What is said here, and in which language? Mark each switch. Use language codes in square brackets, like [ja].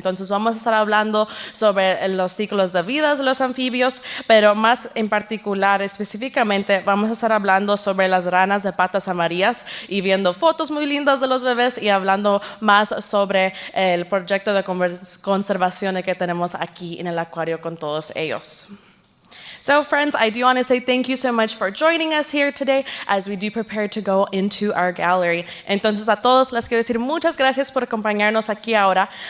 [es] Entonces vamos a estar hablando sobre los ciclos de vida de los anfibios, pero más en particular, específicamente, vamos a estar hablando sobre las ranas de patas amarillas y viendo fotos muy lindas de los bebés, y hablando más sobre el proyecto de conservación que tenemos aquí en el acuario con todos ellos. [en] So friends, I do want to say thank you so much for joining us here today as we do prepare to go into our gallery. [es] Entonces a todos les quiero decir muchas gracias por acompañarnos aquí ahora.